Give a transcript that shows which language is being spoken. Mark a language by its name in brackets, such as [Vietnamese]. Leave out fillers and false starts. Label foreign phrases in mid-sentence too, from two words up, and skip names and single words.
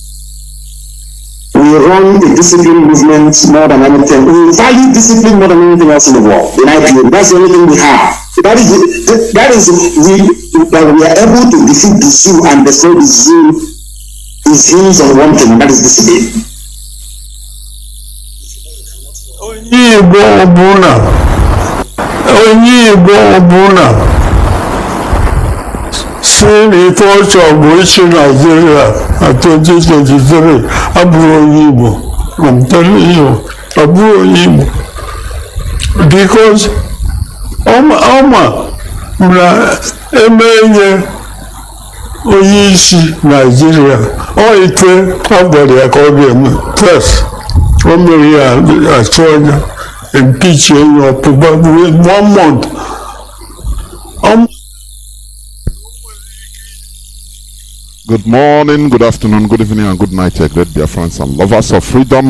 [English] We run a discipline movement more than anything. We value discipline more than anything else in the world. In IPO, that's the only thing we have. That is we are able to defeat the zoo and destroy the zoo is hinged on one thing, and that is discipline. [Igbo] Igbo ọbụla si n'ife ọchọ bụ ichi Nigeria na 2023 abụrụ onye Igbo. [English] I'm telling you, [Igbo] abụrụ onye Igbo. Because ọma na emenye onye isi Nigeria ọ ite agwara ya ka ọ ga-eme first. [English] Good morning, good afternoon, good evening, and good night, great Biafrans and lovers of freedom.